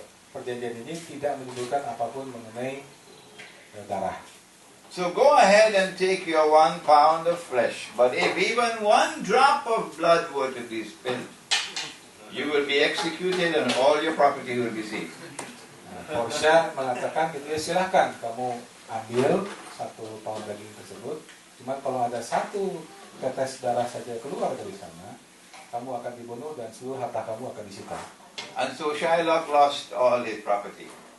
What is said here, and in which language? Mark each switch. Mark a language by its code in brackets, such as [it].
[id] Perjanjian ini tidak menyebutkan apapun mengenai darah. [en] So go ahead and take your 1 pound of flesh. But if even 1 drop of blood were to be spilled, you will be executed and all your property will be seized. [id] Portia mengatakan gitu ya, silahkan kamu ambil 1 pound daging tersebut. Cuman kalau ada 1 tetes darah saja keluar dari sana, kamu akan dibunuh dan seluruh harta kamu akan disita. [en] And so Shylock lost all his property.